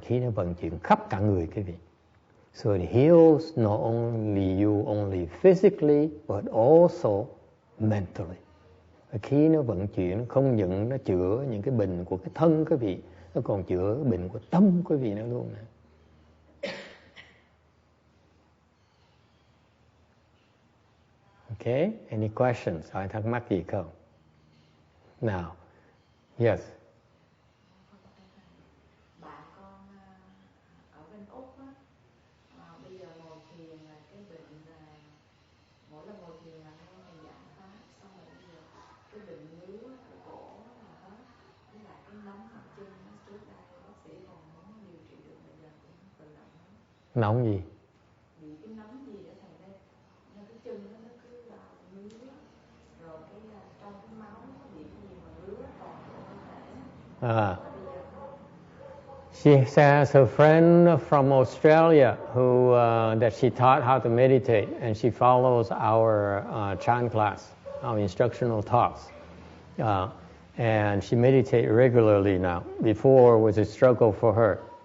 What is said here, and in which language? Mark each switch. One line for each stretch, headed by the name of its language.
Vietnamese: Khi nó vận chuyển khắp cả người quý vị.
English: So it heals not only you only physically but also mentally.
Vietnamese: Khi nó vận chuyển không những nó chữa những cái bệnh của cái thân quý vị, nó còn chữa cái bệnh của tâm quý vị nữa luôn nè.
English: Okay, any questions?
Vietnamese: Hỏi thắc mắc gì không?
English: Now, yes.
Vietnamese: Bạn con ở bên Úc á, bây giờ ngồi thiền là cái bệnh là mỗi lần ngồi thiền là nghe thầy giảng pháp, xong rồi bây giờ cái bệnh ngứa của cổ là hết, với lại cái nóng mặt chân trước đây bác sĩ còn muốn điều trị được, bây giờ cũng tự động hết. Nóng gì? Bị cái nóng gì đó thầy đây, nên cái chân nó cứ ngứa, rồi cái trong cái máu nó bị cái gì mà ngứa còn cơ thể.
English: She says her friend from Australia who that she taught how to meditate, and she follows our Chan class, our instructional talks, and she meditates regularly now. Before was a struggle for her.